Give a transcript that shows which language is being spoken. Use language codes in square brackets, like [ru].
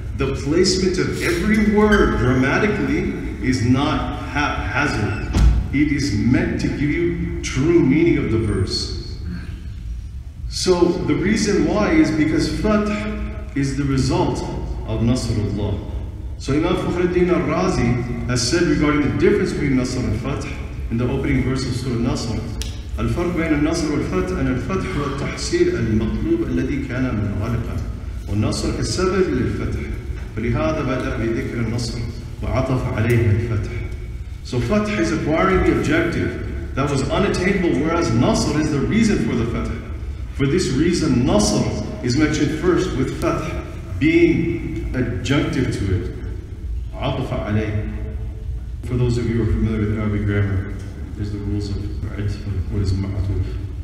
[en] The placement of every word grammatically is not haphazard. It is meant to give you true meaning of the verse. So the reason why is because Fath is the result of Nasrullah. So Imam Fakhruddin al-Razi has said regarding the difference between Nasr and Fath in the opening verse of Surah Nasr, [ar] الفرق بين النصر والفتح أن الفتح هو التحصيل المطلوب الذي كان منغلقا والنصر كالسبب للفتح فلهذا بدأ بذكر النصر وعطف عليه الفتح. [en] So Fath is acquiring the objective that was unattainable, whereas Nasr is the reason for the Fath. For this reason, Nasr is mentioned first with Fath being adjunctive to it. [ar] عطف عليه. [en] For those of you who are familiar with Arabic grammar, there's the rules of what is ma'atuf.